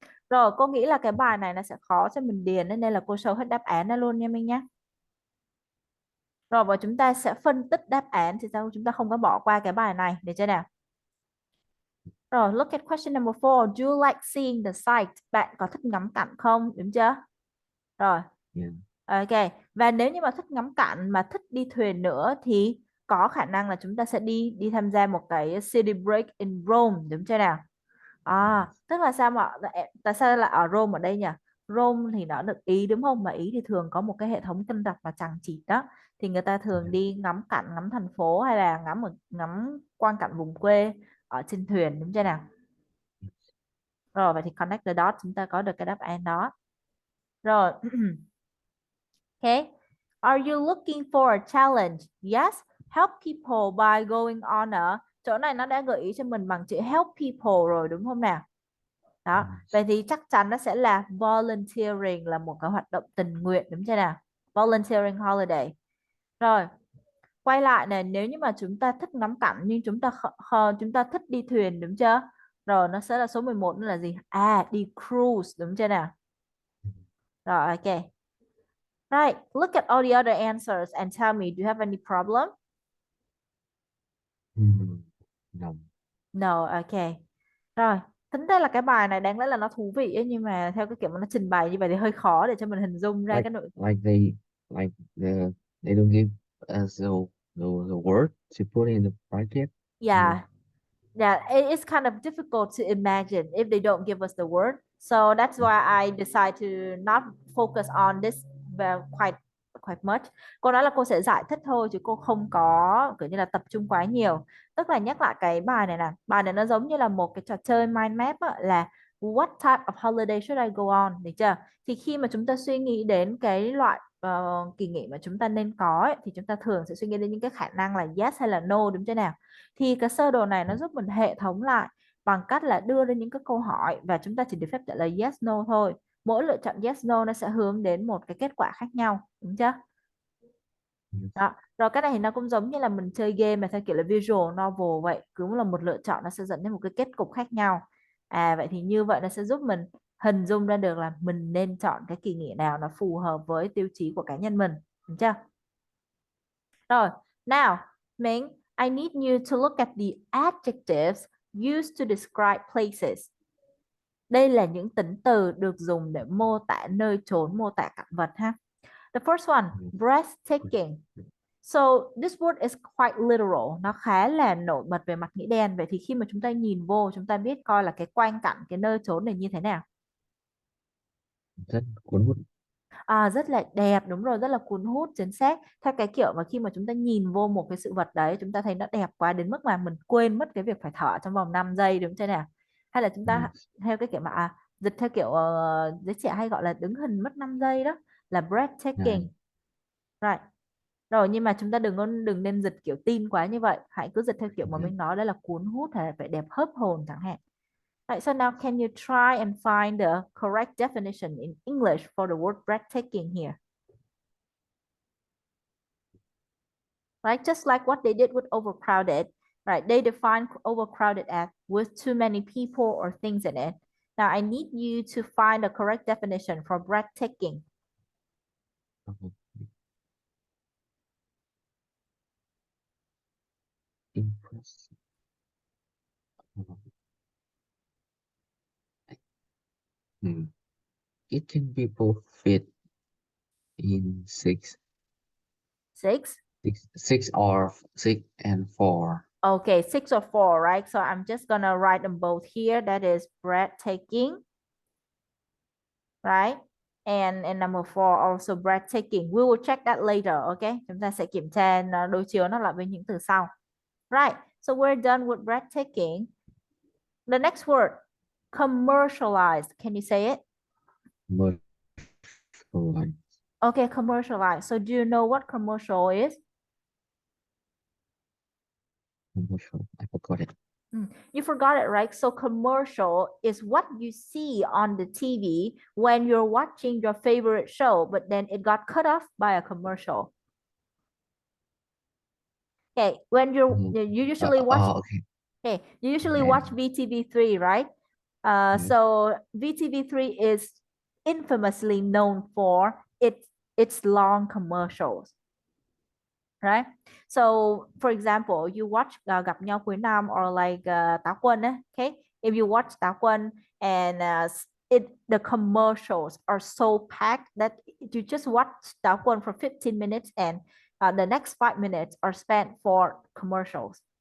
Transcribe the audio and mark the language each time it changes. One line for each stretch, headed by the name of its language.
Vietnamese: Rồi, cô nghĩ là cái bài này nó sẽ khó cho mình điền nên là cô show hết đáp án ra luôn nha Minh nhé. Rồi và chúng ta sẽ phân tích đáp án thì sao chúng ta không có bỏ qua cái bài này để chưa nào.
English: Rồi, look at question number 4. Do you like seeing the sight?
Vietnamese: Bạn có thích ngắm cảnh không? Đúng chưa? Rồi,
English: Yeah. ok.
Vietnamese: Và nếu như mà thích ngắm cảnh mà thích đi thuyền nữa thì có khả năng là chúng ta sẽ đi đi tham gia một cái
English: city break in Rome,
Vietnamese: đúng chưa nào? À,
English: Yes.
Vietnamese: tức là sao mà tại sao là ở Rome ở đây nhỉ? Rome thì nó được Ý đúng không? Mà Ý thì thường có một cái hệ thống kênh rạch và chằng chịt đó. Thì người ta thường
English: Yeah.
Vietnamese: đi ngắm cảnh, ngắm thành phố hay là ngắm quang cảnh vùng quê ở trên thuyền đúng chưa nào? Rồi vậy thì
English: connect the dots
Vietnamese: chúng ta có được cái đáp án đó. Rồi. Okay.
English: Are you looking for a challenge? Yes. Help people by going on a...
Vietnamese: Chỗ này nó đã gợi ý cho mình bằng chữ help people rồi đúng không nào? Đó.
English: Yes.
Vietnamese: Vậy thì chắc chắn nó sẽ là volunteering là một cái hoạt động tình nguyện đúng chưa nào? Volunteering holiday. Rồi. Quay lại này, nếu như mà chúng ta thích ngắm cảnh nhưng chúng ta thích đi thuyền đúng chưa? Rồi nó sẽ là số 11 nữa là gì? À, đi cruise đúng chưa nào? Rồi, ok.
English: Right, look at all the other answers and tell me, do you have any problem? Mm. No. No, okay.
Vietnamese: Rồi, tính ra là cái bài này đáng lẽ là nó thú vị ấy, nhưng mà theo cái kiểu mà nó trình bày như vậy thì hơi khó để cho mình hình dung ra
English: Like
Vietnamese: cái nội.
English: like they like they don't give us the word to put in the bracket. Yeah. Yeah, yeah, it's kind of difficult to imagine if they don't give us the word. So that's why I decide to not focus on this quite quite much.
Vietnamese: Cô nói là cô sẽ giải thích thôi chứ cô không có kiểu như là tập trung quá nhiều. Tức là nhắc lại cái bài này nè, bài này nó giống như là một cái trò chơi mind map á, là
English: what type of holiday should I go on,
Vietnamese: được chưa? Thì khi mà chúng ta suy nghĩ đến cái loại kỳ nghỉ mà chúng ta nên có ấy, thì chúng ta thường sẽ suy nghĩ đến những cái khả năng là yes hay là no đúng chưa nào? Thì cái sơ đồ này nó giúp mình hệ thống lại bằng cách là đưa ra những cái câu hỏi và chúng ta chỉ được phép trả lời yes no thôi. Mỗi lựa chọn yes no nó sẽ hướng đến một cái kết quả khác nhau, đúng chưa?
English: Yes.
Vietnamese: Đó. Rồi cái này thì nó cũng giống như là mình chơi game mà theo kiểu là visual novel vậy, cứ là một lựa chọn nó sẽ dẫn đến một cái kết cục khác nhau. À vậy thì như vậy nó sẽ giúp mình hình dung ra được là mình nên chọn cái kỳ nghỉ nào nó phù hợp với tiêu chí của cá nhân mình, đúng chưa?
English: Rồi, now, Minh, I need you to look at the adjectives used to describe places.
Vietnamese: Đây là những tính từ được dùng để mô tả nơi chốn, mô tả cảnh vật ha.
English: The first one, breathtaking. So this word is quite literal.
Vietnamese: Nó khá là nổi bật về mặt nghĩa đen. Vậy thì khi mà chúng ta nhìn vô, chúng ta biết coi là cái quang cảnh, cái nơi chốn này như thế nào. Rất cuốn hút. Rất là đẹp, đúng rồi, rất là cuốn hút, chính xác. Theo cái kiểu mà khi mà chúng ta nhìn vô một cái sự vật đấy, chúng ta thấy nó đẹp quá đến mức mà mình quên mất cái việc phải thở trong vòng 5 giây, đúng chưa nào? Hay là chúng ta
English: Yes.
Vietnamese: theo cái kiểu mà dịch theo kiểu giới trẻ hay gọi là đứng hình mất 5 giây đó, là
English: Yeah. breathtaking. Right.
Vietnamese: Rồi, nhưng mà chúng ta đừng nên dịch kiểu tin quá như vậy. Hãy cứ dịch theo kiểu mà Yeah. mình nói, đó là cuốn hút hay là vẻ đẹp hớp hồn chẳng hạn.
English: Right, so now can you try and find the correct definition in English for the word breathtaking here? Right? Just like what they did with overcrowded, right? They define overcrowded as with too many people or things in it. Now I need you to find the correct definition for breathtaking. Uh-huh. Impressive. Uh-huh. Hmm. It can be both fit in Six. six or six and four. Okay, six or four, right? So I'm just gonna write them both here. That is breathtaking, right? And number four also breathtaking. We will check that later, okay?
Vietnamese: Chúng ta sẽ kiểm tra đối chiếu nó lại với những từ sau.
English: Right. So we're done with breathtaking. The next word, commercialized. Can you say it? Commercial. Okay, commercialized. So do you know what commercial is? Commercial. I forgot it. You forgot it, right? So commercial is what you see on the TV when you're watching your favorite show, but then it got cut off by a commercial. Okay, when Mhm. you usually watch, Okay. okay, you usually Yeah. watch VTV3, right? Yes. So VTV3 is infamously known for its long commercials. Right? So for example, you watch Gặp nhau cuối năm or like Táo Quân ấy, okay? If you watch Táo Quân and the commercials are so packed that you just watch Táo Quân for 15 minutes and the next 5 minutes are spent for commercials.